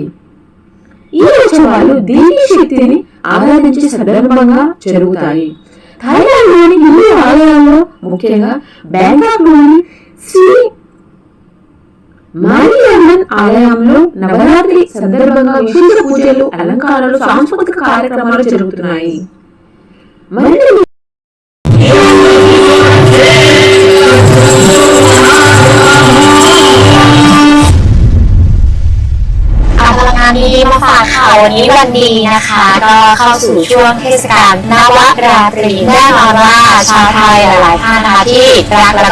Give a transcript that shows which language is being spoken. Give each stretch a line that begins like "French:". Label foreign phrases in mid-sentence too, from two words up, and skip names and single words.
Telugu: ఈ ఉత్సవాలు దేవీ శక్తిని ఆరాధించే సందర్భంగా జరుగుతాయి. థాయిలాండ్లోని హిందూ ఆలయాల్లో ముఖ్యంగా బ్యాంకాక్లోని శ్రీ మారియమ్మన్ ఆలయంలో నవరాత్రి సందర్భంగా విశేష పూజలు, అలంకారాలు, సాంస్కృతిక కార్యక్రమాలు జరుగుతున్నాయి.
Thai: มาฝากข่าววันนี้วันดีนะคะก็เข้าสู่ช่วงเทศกาลนวราตรีแน่นอนว่าชาวไทยหลายๆท่านนะคะที่รักแล้ว